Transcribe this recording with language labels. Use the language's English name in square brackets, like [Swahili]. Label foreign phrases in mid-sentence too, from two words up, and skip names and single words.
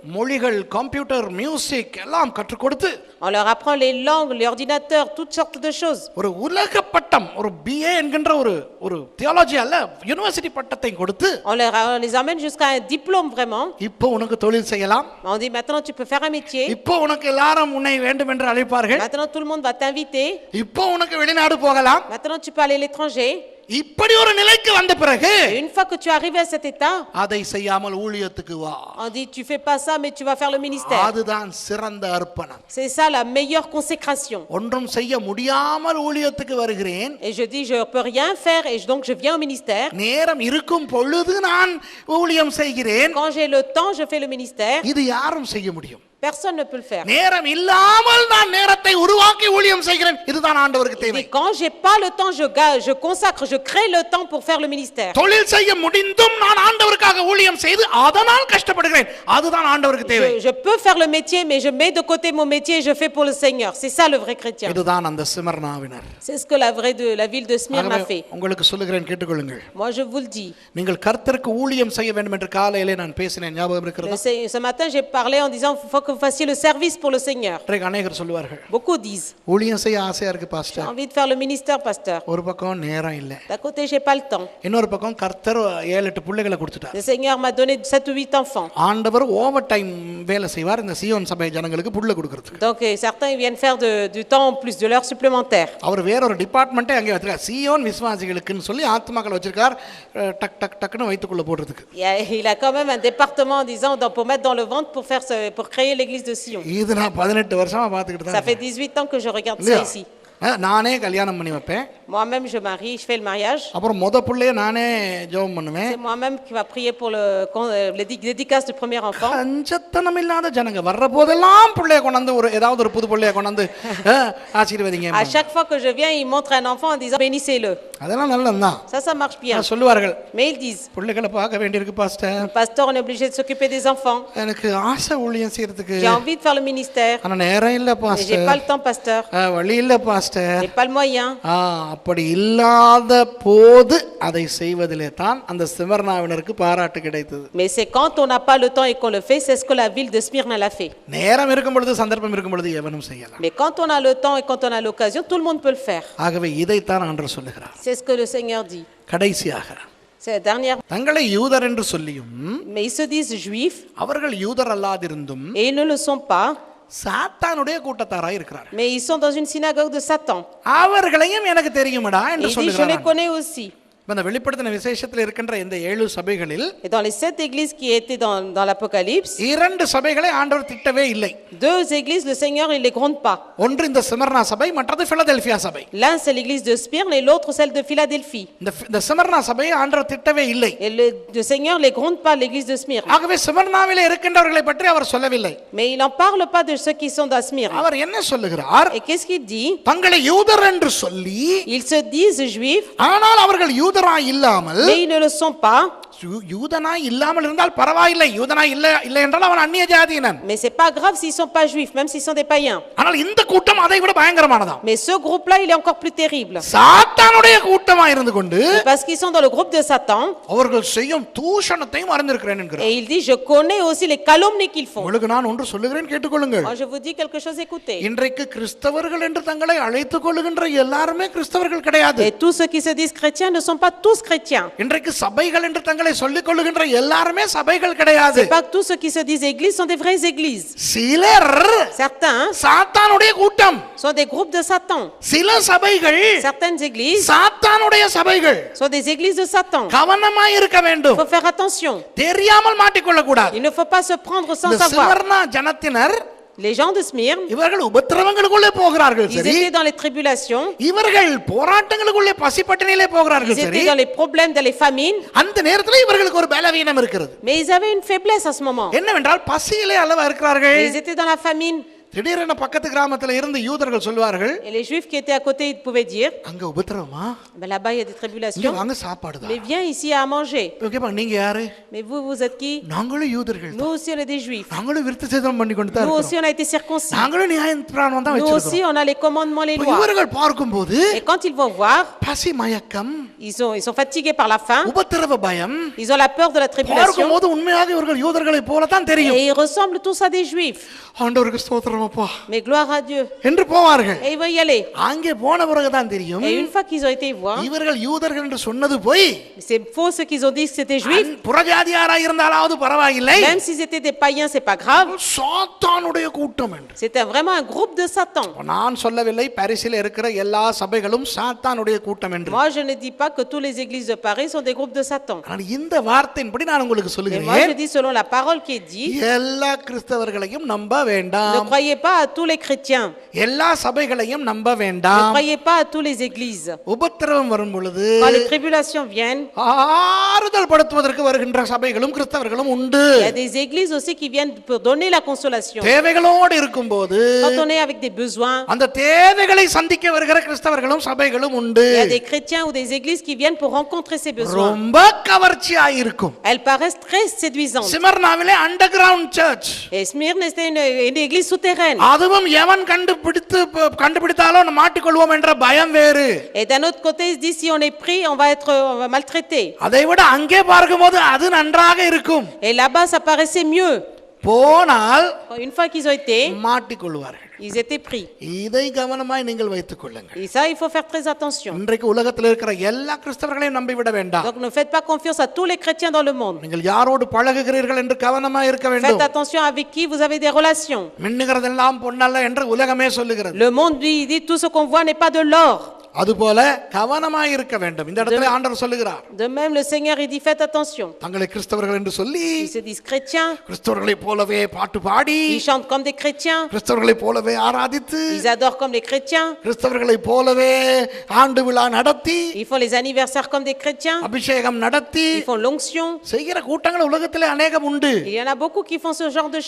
[Tamil] மொழிகள், கம்ப்யூட்டர், மியூசிக் எல்லாம் கற்றுக் கொடுத்து [French] On leur apprend les langues, l'ordinateur, toutes sortes de choses. [Tamil] ஒரு உலக பட்டம், ஒரு BA என்கின்ற ஒரு தியாலஜி அல்ல, யூனிவர்சிட்டி பட்டத்தை கொடுத்து [French] On les amène jusqu'à un diplôme vraiment. [Tamil] இப்போ உனக்கு தொழில் செய்யலாம். [French] On dit maintenant tu peux faire un métier. [Tamil] இப்போ உனக்கு எல்லாரும் உன்னை வேண்டும் என்று அழைப்பார்கள். [French] Maintenant tout le monde va t'inviter. [Tamil] இப்போ உனக்கு வெளிநாடு போகலாம். [French] Maintenant tu peux aller à l'étranger. [Tamil] இப்படி ஒரு நிலைக்கு வந்த பிறகு [French] Et une fois que tu es arrivé à cet état, [Tamil] அதை செய்யாமல் ஊழியத்துக்கு வா. [French] on dit tu fais pas ça mais tu vas faire le ministère. [Tamil] அதுதான் சிறந்த அர்ப்பணம். [French] C'est ça la meilleure consécration. [Tamil] ஒன்றும் செய்ய முடியாமல் ஊழியத்துக்கு வருகிறேன். [French] Et je dis je peux rien faire et donc je viens au ministère. [Tamil] நேரம் இருக்கும் பொழுது நான் ஊழியம் செய்கிறேன். [French] Quand j'ai le temps, je fais le ministère. [Tamil] இது யாரும் செய்ய முடியும்? [French] Personne ne peut le faire. [Tamil] நேரம் இல்லாமல் நான் நேரத்தை உருவாக்கி ஊழியம் செய்கிறேன். இதுதான் ஆண்டவருக்கு தேவை. [French] Et quand j'ai pas le temps, je consacre, je crée le temps pour faire le ministère. [Tamil] தொழில் செய்ய முடிந்தும் நான் ஆண்டவருக்காக ஊழியம் செய்து அதனால் கஷ்டப்படுகிறேன். அதுதான் ஆண்டவருக்கு தேவை. [French] Je peux faire le métier mais je mets de côté mon métier et je fais pour le Seigneur. C'est ça le vrai chrétien. [Tamil] இதுதான் அந்த சிமர்னாவினர். [French] C'est ce que la ville de Smyrne a fait. [Tamil] உங்களுக்கு சொல்லுகிறேன், கேட்டுக்கொள்ளுங்கள். [French] Moi je vous le dis. [Tamil] நீங்கள் கர்த்தருக்கு ஊழியம் செய்ய வேண்டும் என்று காலையிலே நான் பேசினேன், ஞாபகம் இருக்கிறதா? [French] Ce matin j'ai parlé en disant faut que vous fassiez le service pour le Seigneur. [Tamil] அநேகர் சொல்வார்கள், [French] Beaucoup disent [Tamil] ஊழியம் செய்ய ஆசையா இருக்கு [French] j'ai [Tamil] பாஸ்டர். [French] envie de faire le ministère pasteur. [Tamil] ஒரு பக்கம் நேரம் இல்ல. [French] D'un côté j'ai pas le temps. [Tamil] இன்னொரு பக்கம் கர்த்தர் 7-8 பிள்ளைகளை கொடுத்துட்டார். [French] Le Seigneur m'a donné 7 ou 8 enfants. [Tamil] ஆண்டவர் [English] over time [Tamil] வேலை செய்வார் இந்த சீயோன் சபை ஜனங்களுக்கு புள்ள கொடுக்கிறதுக்கு. [French] Donc certains ils viennent faire du temps en plus, de l'heure supplémentaire. [Tamil] அவர் வேற ஒரு டிபார்ட்மெண்ட்டே அங்கே வச்சிருக்கார், சீயோன் விசுவாசிகளுக்குன்னு சொல்லி ஆத்மாக்கள் வச்சிருக்கார், டக் டக் டக்னு வயித்துக்குள்ள போடுறதுக்கு. [French] Il a quand même un département en disant pour mettre dans le ventre pour créer l'église de Sion. [Tamil] இது நான் 18 வருஷமா பார்த்துக்கிட்டு [French] Ça [Tamil] தான். [French] fait 18 ans que je regarde ça ici. [Tamil] நானே கல்யாணம் பண்ணி வைப்பேன். [French] Moi-même je marie, je fais le mariage. [Tamil] அப்புறம் முத பிள்ளைய நானே ஜெபம் பண்ணுவேன். [French] C'est moi-même qui va prier pour les dédicaces du premier enfant. [Tamil] கஞ்சத்தனம் இல்லாத ஜனங்க வர்ற போதெல்லாம் பிள்ளைய கொண்டாந்து ஏதாவது ஒரு புது பிள்ளைய கொண்டாந்து ஆசீர்வதிங்க. [French] À chaque fois que je viens, ils montrent un enfant en disant bénissez-le. [Tamil] அதெல்லாம் நல்லதுதான். [French] Ça marche bien. [Tamil] சொல்லுவார்கள், [French] Mais ils disent [Tamil] பிள்ளைகளை பார்க்க வேண்டியிருக்கு பாஸ்டர். [French] pasteur, on est obligé de s'occuper des enfants. [Tamil] எனக்கு ஆசை ஊழியம் செய்யறதுக்கு. [French] J'ai envie de faire le ministère. [Tamil] ஆனா நேரம் இல்ல [French] Mais j'ai [Tamil] பாஸ்டர். [French] pas le temps pasteur. [Tamil] வழி இல்ல பாஸ்டர். பாஸ்டர் [French] et pas le moyen. [Tamil] அப்படி இல்லாத போது அதை செய்வதிலே தான் அந்த ஸ்மிர்னாவினருக்கு பாராட்டு கிடைத்தது. [French] Mais c'est quand on n'a pas le temps et qu'on le fait, c'est ce que la ville de Smyrne l'a fait. [Tamil] நேரம் இருக்கும் பொழுது சந்தர்ப்பம் இருக்கும் பொழுது எவனும் செய்யலாம். [French] Mais quand on a le temps et quand on a l'occasion, tout le monde peut le faire. [Tamil] ஆகவே இதைத்தான் ஆண்டவர் சொல்லுகிறார். [French] C'est ce que le Seigneur dit. [Tamil] கடைசியாக [French] C'est la dernière. [Tamil] தங்களை யூதர் என்று சொல்லியும் [French] Mais ils se disent juifs [Tamil] அவர்கள் யூதர் அல்லாதிருந்தும் [French] et ils ne le sont pas. [Tamil] சாத்தானுடைய கூட்டத்தாராய் இருக்கிறார்கள். [French] Mais ils sont dans une synagogue de Satan. [Tamil] அவர்களையும் எனக்கு தெரியுமடா [French] Et [Tamil] என்று [French] il dit, je les [Tamil] சொல்லுகிறார். [French] connais aussi. [Tamil] இந்த வெளிப்படுத்தின விசேஷத்தில் இருக்கின்ற இந்த 7 சபைகளில் [French] Et dans les 7 églises qui étaient dans l'Apocalypse, [Tamil] 2 சபைகளை ஆண்டவர் திட்டவே இல்லை. [French] 2 églises, le Seigneur, il les gronde pas. [Tamil] ஒன்று இந்த ஸ்மிர்னா சபை, மற்றது பிலதெல்பியா சபை. [French] L'un, c'est l'église de Smyrne et l'autre, celle de Philadelphie. [Tamil] இந்த ஸ்மிர்னா சபையை ஆண்டவர் திட்டவே இல்லை. [French] Et le Seigneur ne les gronde pas, l'église de Smyrne. [Tamil] ஆகவே ஸ்மிர்னாவிலே இருக்கின்றவர்களை பற்றி அவர் சொல்லவில்லை. [French] Mais il n'en parle pas de ceux qui sont dans Smyrne. [Tamil] அவர் என்ன சொல்லுகிறார்? [French] Et qu'est-ce qu'il dit? [Tamil] தங்களை யூதர் என்று சொல்லி [French] Ils se disent juifs, [Tamil] ஆனால் அவர்கள் யூதராய் இல்லாமல் [French] mais ils ne le sont pas. [Tamil] யூதனாய் இல்லாமல் இருந்தால் பரவாயில்லை. யூதனாய் இல்லை என்றால் அவன் அந்நிய ஜாதியினன். [French] Mais c'est pas grave s'ils sont pas juifs, même s'ils sont des païens. [Tamil] ஆனால் இந்த கூட்டம் அதை விட பயங்கரமானதாம். [French] Mais ce groupe-là, il est encore plus terrible. [Tamil] சாத்தானுடைய கூட்டமாய் இருந்து கொண்டு [French] Parce qu'ils sont dans le groupe de Satan. [Tamil] அவர்கள் செய்யும் தூஷணத்தையும் அறிந்திருக்கிறேன் என்கிறார். [French] Et il dit, je connais aussi les calomnies qu'ils font. [Tamil] உங்களுக்கு நான் ஒன்று சொல்லுகிறேன், கேட்டுக்கொள்ளுங்கள். [French] Moi, je vous dis quelque chose, écoutez. [Tamil] இன்றைக்கு கிறிஸ்தவர்கள் என்று தங்களை அழைத்துக் கொள்ளுகின்ற எல்லாருமே கிறிஸ்தவர்கள் கிடையாது. [French] Et tous ceux qui se disent chrétiens ne sont pas tous chrétiens. [Tamil] இன்றைக்கு சபைகள் என்று தங்களை சொல்லிக் கொள்ளுகின்ற எல்லாருமே சபைகள் கிடையாது. [French] C'est pas que tous ceux qui se disent églises sont des vraies églises. [Tamil] சிலர் [French] Certains [Tamil] சாத்தானுடைய கூட்டம். [French] sont des groupes de Satan. [Tamil] சில சபைகள் [French] Certaines églises [Tamil] சாத்தானுடைய சபைகள். [French] sont des églises de Satan. [Tamil] கவனமாய் இருக்க [French] Il [Tamil] வேண்டும். [French] faut faire attention. [Tamil] தெரியாமல் மாட்டிக்கொள்ள கூடாது. [French] Il ne faut pas se prendre sans [Tamil] இந்த [French] savoir. [Tamil] ஸ்மிர்னா ஜனத்தினர் [French] Les gens de Smyrne, [Tamil] இவர்கள் உபத்திரவங்களுக்குள்ளே போகிறார்கள். [French] ils [Tamil] சரி, [French] étaient dans les tribulations, [Tamil] இவர்கள் போராட்டங்களுக்குள்ளே பசிப்பட்டினிலே போகிறார்கள். [French] ils [Tamil] சரி, [French] étaient dans les problèmes, dans les famines, [Tamil] அந்த நேரத்தில் இவர்களுக்கு ஒரு பலவீனம் இருக்கிறது. [French] mais ils avaient une faiblesse à ce moment. [Tamil] என்னவென்றால் பசியிலே அல்லவா இருக்கிறார்கள். [French] Ils étaient dans la famine. [Tamil] திடீரென பக்கத்து கிராமத்துல இருந்து யூதர்கள் சொல்வார்கள், [French] Et les juifs qui étaient à côté, ils pouvaient dire, [Tamil] அங்க உபத்திரவமா, [French] ben là-bas il y a des [Tamil] இங்க [French] tribulations, [Tamil] வாங்க சாப்பாடு தான். [French] mais viens ici à manger. [Tamil] ஓகேப்பா, நீங்க யாரு? [French] Mais vous, vous êtes qui? [Tamil] நாங்களும் யூதர்கள் தான். [French] Nous aussi on est des juifs. [Tamil] நாங்களும் விருத்த சேதனம் பண்ணி கொண்டு தான் [French] Nous [Tamil] இருக்கோம். [French] aussi on a été circoncis. [Tamil] நாங்களும் நியாயப்பிரமாணம் தான் [French] Nous aussi [Tamil] வச்சிருக்கோம். [French] on a les commandements, les [Tamil] இப்ப [French] lois. [Tamil] இவர்கள் பார்க்கும்போது [French] Et quand ils vont voir, [Tamil] பசி மயக்கம், [French] ils sont fatigués par la faim, [Tamil] உபத்திரவ பயம், [French] ils ont la peur de la tribulation, [Tamil] பார்க்கும்போது உண்மையாக இவர்கள் யூதர்களை போல தான் தெரியும். [French] et ils ressemblent tous à des juifs. [Tamil] ஆண்டவருக்கு ஸ்தோத்திரம் அப்பா [French] Mais gloire à Dieu. [Tamil] என்று போவார்கள். [French] Et ils vont y aller. [Tamil] அங்கே போன பிறகு தான் தெரியும் [French] Et une fois qu'ils ont été voir, [Tamil] இவர்கள் யூதர்கள் என்று சொன்னது போய் [French] c'est faux ceux qu'ils ont dit que c'était juifs. [Tamil] புறஜாதியாராய் இருந்தாலாவது பரவாயில்லை, [French] Même s'ils étaient des païens, c'est pas grave. [Tamil] சாத்தானுடைய கூட்டம் என்று. [French] C'était vraiment un groupe de Satan. [Tamil] நான் சொல்லவில்லை பாரிஸில் இருக்கிற எல்லா சபைகளும் சாத்தானுடைய கூட்டம் என்று. [French] Moi, je ne dis pas que toutes les églises de Paris sont des groupes de Satan. [Tamil] ஆனால் இந்த வார்த்தையின்படி நான் உங்களுக்கு [French] Mais moi, [Tamil] சொல்லுகிறேன், [French] je dis selon la parole qui est dite, [Tamil] எல்லா கிறிஸ்தவர்களையும் நம்ப [French] ne [Tamil] வேண்டாம், [French] croyez pas à tous les chrétiens. [Tamil] எல்லா சபைகளையும் நம்ப [French] Ne [Tamil] வேண்டாம். [French] croyez pas à tous les églises. [Tamil] உபத்திரவம் வரும் பொழுது [French] Quand les tribulations viennent, [Tamil] ஆறுதல் படுத்துவதற்கு வருகின்ற சபைகளும் கிறிஸ்தவர்களும் உண்டு. [French] il y a des églises aussi qui viennent pour donner la consolation. [Tamil] தேவைகளோடு இருக்கும்போது [French] Quand on est avec des besoins, [Tamil] அந்த தேவைகளை சந்திக்க வருகிற கிறிஸ்தவர்களும் சபைகளும் உண்டு. [French] il y a des chrétiens ou des églises qui viennent pour rencontrer ces besoins. [Tamil] ரொம்ப கவர்ச்சியாய் இருக்கும். [French] Elles paraissent très séduisantes. [Tamil] ஸ்மிர்னாவிலே [English] underground church, [French] Et Smyrne, c'était une église souterraine. [Tamil] அதுவும் எவன் கண்டுபிடித்தாலோ மாட்டிக்கொள்வோம் என்ற பயம் வேறு. [French] Et d'un autre côté, ils se disent si on est pris, on va maltraiter. [Tamil] அதை விட அங்கே பார்க்கும்போது அது நன்றாக இருக்கும். [French] Et là-bas, ça paraissait mieux. [Tamil] போனால் [French] Une fois qu'ils ont été, [Tamil] மாட்டிக்கொள்வார்கள். [French] ils étaient pris. [Tamil] இதை கவனமாய் நீங்கள் வைத்துக் கொள்ளுங்கள். [French] Et ça, il faut faire très attention. [Tamil] இன்றைக்கு உலகத்தில் இருக்கிற எல்லா கிறிஸ்தவர்களையும் நம்பிவிட வேண்டாம். [French] Donc ne faites pas confiance à tous les chrétiens dans le monde. [Tamil] நீங்கள் யாரோடு பழகுகிறீர்கள் என்று கவனமாய் இருக்க [French] Faites [Tamil] வேண்டும். [French] attention avec qui vous avez des relations. [Tamil] மின்னுகிறதெல்லாம் பொன்னல்ல என்று உலகமே சொல்லுகிறது. [French] Le monde lui dit tout ce qu'on voit n'est pas de l'or. [Tamil] அதுபோல கவனமாய் இருக்க வேண்டும். இந்த இடத்துல ஆண்டவர் சொல்லுகிறார், [French] De même, le Seigneur il dit faites attention. [Tamil] தங்களை கிறிஸ்தவர்கள் என்று சொல்லி [French] Ils se disent chrétiens, [Tamil] கிறிஸ்தவர்களைப் போலவே பாட்டு பாடி, [French] ils chantent comme des chrétiens, [Tamil] கிறிஸ்தவர்களைப் போலவே ஆராதித்து, [French] ils adorent comme les chrétiens, [Tamil] கிறிஸ்தவர்களைப் போலவே ஆண்டு விழா நடத்தி, [French] ils font les anniversaires comme des chrétiens, [Tamil] அபிஷேகம் நடத்தி [French] ils font l'onction. [Tamil] செய்கிற கூட்டங்கள் உலகத்திலே அநேகம் உண்டு. [French] Il y en a beaucoup qui font ce genre de